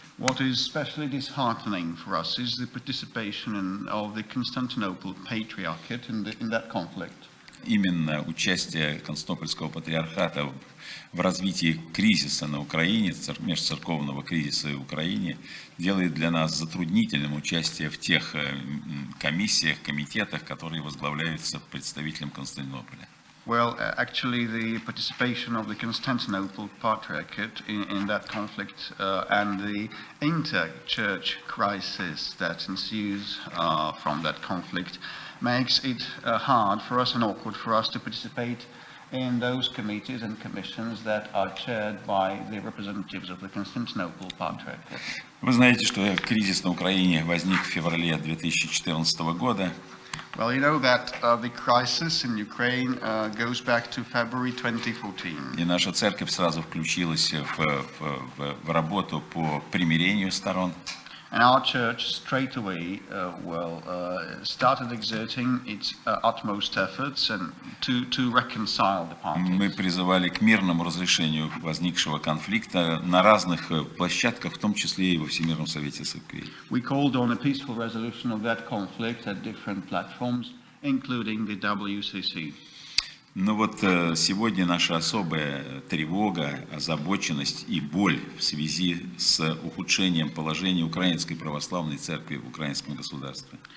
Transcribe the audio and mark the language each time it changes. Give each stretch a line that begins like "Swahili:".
English: What is especially disheartening for us is the participation of the Constantinople Patriarchate in that conflict.
Russian: Именно участие Константинопольского патриархата в развитии кризиса на Украине, межцерковного кризиса в Украине, делает для нас затруднительным участие в тех комиссиях, комитетах, которые возглавляются представителем Константинополя.
English: Well, actually, the participation of the Constantinople Patriarchate in that conflict and the inter-church crisis that ensues from that conflict makes it hard for us and awkward for us to participate in those committees and commissions that are chaired by the representatives of the Constantinople Patriarchate.
Russian: Вы знаете, что кризис на Украине возник в феврале 2014 года.
English: Well, you know that the crisis in Ukraine goes back to February 2014.
Russian: И наша церковь сразу включилась в работу по примирению сторон.
English: And our church straight away started exerting its utmost efforts and to reconcile the parties.
Russian: Мы призывали к мирному разрешению возникшего конфликта на разных площадках, в том числе и во Всемирном совете церквей.
English: We called on a peaceful resolution of that conflict at different platforms, including the WCC.
Russian: Но вот сегодня наша особая тревога, озабоченность и боль в связи с ухудшением положения Украинской Православной Церкви в украинском государстве.